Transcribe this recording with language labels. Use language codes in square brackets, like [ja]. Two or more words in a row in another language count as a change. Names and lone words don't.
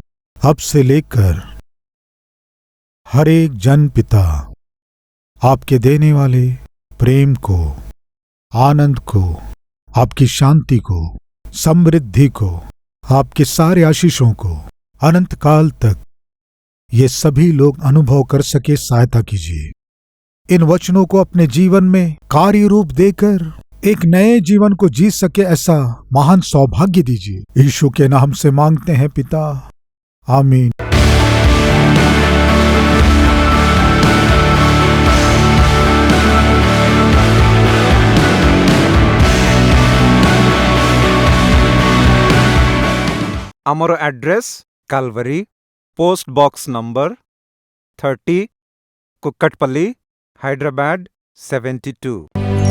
[hi] अब से लेकर हर एक जन पिता आपके देने वाले प्रेम को, आनंद को, आपकी शांति को, समृद्धि को, आपके सारे आशीषों को अनंत काल तक ये सभी लोग अनुभव कर सके, सहायता कीजिए। इन वचनों को अपने जीवन में कार्य रूप देकर एक नए जीवन को जी सके, ऐसा महान सौभाग्य दीजिए। यीशु के नाम से मांगते हैं पिता, आमीन। [or] ଆମର ଆଡ୍ରେସ୍ କାଲଭରୀ, [en] post box number [or] 30, କୁକଟପଲ୍ଲୀ, ହାଇଦ୍ରାବାଦ 72।